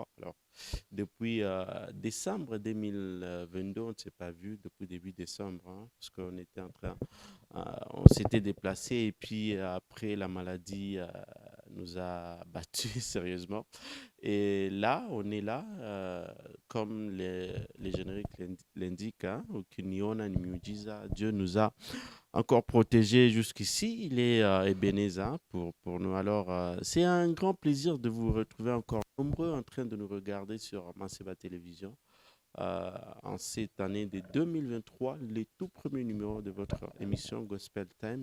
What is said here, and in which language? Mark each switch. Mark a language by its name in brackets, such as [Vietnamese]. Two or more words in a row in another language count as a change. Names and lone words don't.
[French] Alors, depuis décembre 2022, on ne s'est pas vu depuis début décembre, hein, parce qu'on était en train, on s'était déplacé et puis après la maladie nous a battus sérieusement. Et là, on est là, comme les génériques l'indiquent, hein, [Swahili] Ukiniona ni miujiza. [French] Dieu nous a encore protégés jusqu'ici. Il est Ebenezer pour nous. Alors, c'est un grand plaisir de vous retrouver encore nombreux en train de nous regarder sur Masseba Télévision. En cette année de 2023, les tout premiers numéros de votre émission Gospel Time.